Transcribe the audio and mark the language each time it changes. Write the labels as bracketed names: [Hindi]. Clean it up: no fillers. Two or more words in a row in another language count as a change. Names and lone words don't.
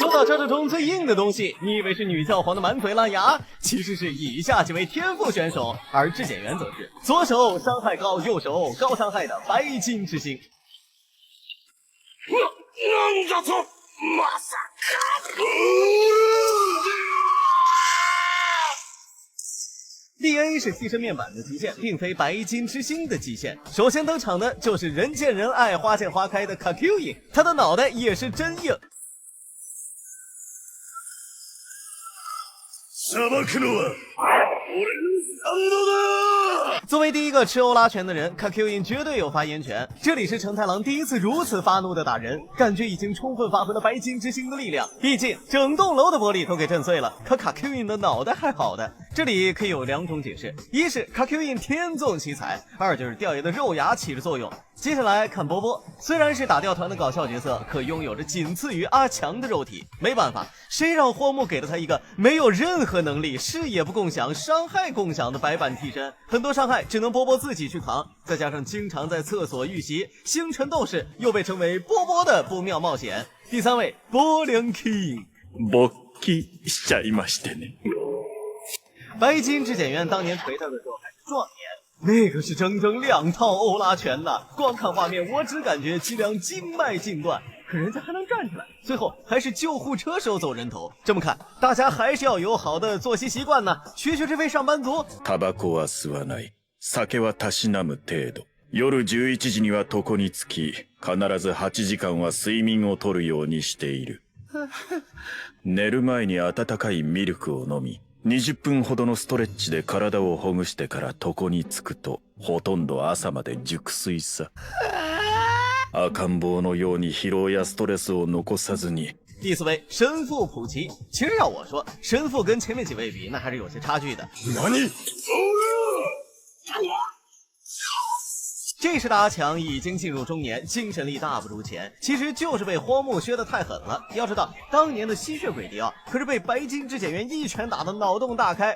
[Chinese] 造车车中最硬的东西，你以为是女教皇的满嘴烂牙，其实是以下几位天赋选手，而质检员则是左手伤害高，右手高伤害的白金之星。 [Japanese] なんだとまさか。 [Chinese] DA 是替身面板的极限，并非白金之星的极限。首先登场的就是人见人爱、花见花开的 Kakyoin， 他的脑袋也是真硬。 [Japanese] 裁くのは俺のスタンドだ。 [Chinese] 作为第一个吃欧拉拳的人 ，Kakyoin 绝对有发言权。这里是承太郎第一次如此发怒的打人，感觉已经充分发挥了白金之星的力量。毕竟整栋楼的玻璃都给震碎了，可 Kakyoin 的脑袋还好的。这里可以有两种解释：一是 Kakyoin 天纵奇才，二就是吊爷的肉芽起着作用。接下来看波波，虽然是打吊团的搞笑角色，可拥有着仅次于阿强的肉体。没办法，谁让荒木给了他一个没有任何能力、视野不共享、伤害共享的白板替身，很多伤害只能波波自己去扛。再加上经常在厕所遇袭，星辰斗士又被称为波波的不妙冒险。第三位，波良 King， [Japanese] 勃起しちゃいましてね。 [Chinese] 白金质检员当年锤他的时候还是壮年，那可是整整2套欧拉拳呐！光看画面，我只感觉脊梁经脉尽断，可人家还能站起来，最后还是救护车收走人头。这么看，大家还是要有好的作息习惯呢，学学这位上班族。 [Japanese] タバコは吸わない。酒はたしなむ程度。夜11時には床につき、必ず8時間は睡眠をとるようにしている。寝る前に温かいミルクを飲み、20分ほどのストレッチで体をほぐしてから床につくと、ほとんど朝まで熟睡さ。赤ん坊のように疲労やストレスを残さずに。 [Chinese] 第四位，神父普奇。其实要我说，神父跟前面几位比，那还是有些差距的。 [Japanese] 何？ [Chinese] 这时的阿强已经进入中年，精神力大不如前，其实就是被荒木削得太狠了。要知道，当年的吸血鬼迪奥可是被白金质检员一拳打得脑洞大开。